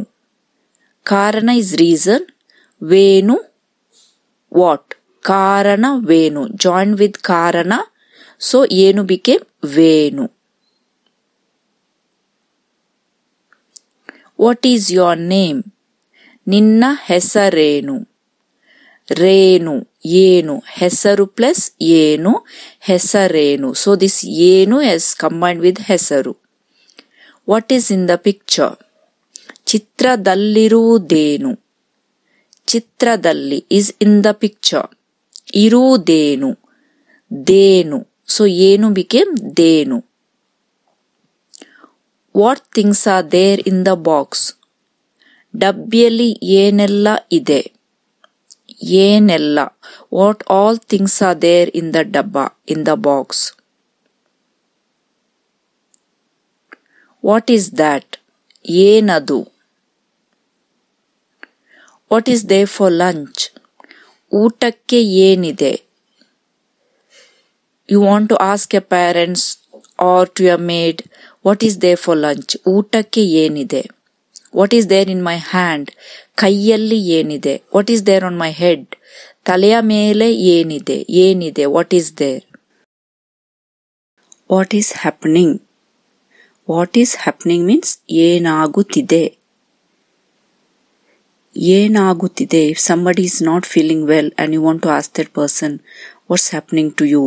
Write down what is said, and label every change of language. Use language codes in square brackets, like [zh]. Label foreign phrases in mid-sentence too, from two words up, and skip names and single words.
[en] Karana is reason. Venu, what? [kn] ಕಾರಣ ವೇನು. [en] Joined with karana. So yenu became venu. What is your name? [kn] ನಿನ್ನ ಹೆಸರೇನು. ರೇನು, ಏನು. ಹೆಸರು plus ಏನು, ಹೆಸರೇನು. [en] So this yenu is combined with hesaru. What is in the picture? Chitradallirudenu. Chitradalli is in the picture. [kn] ಇರುದೇನು. ದೇನು. [en] So yenu became denu. What things are there in the box? [kn] ಡಬ್ಬಿಯಲ್ಲಿ ಏನೆಲ್ಲ ಇದೆ. Yenella. [en] What all things are there in the dabba, in the box? What is that? Yenadu. What is there for lunch? [kn] ಊಟಕ್ಕೆ ಏನಿದೆ. [en] You want to ask your parents or to your maid, what is there for lunch? [kn] ಊಟಕ್ಕೆ ಏನಿದೆ. [en] What is there in my hand? [kn] ಕೈಯಲ್ಲಿ ಏನಿದೆ. [en] What is there on my head? [kn] ತಲೆಯ ಮೇಲೆ ಏನಿದೆ. ಏನಿದೆ. [en] What is there? What is happening? What is happening means yenagutide. Yenagutide. If somebody is not feeling well and you want to ask that person, what's happening to you?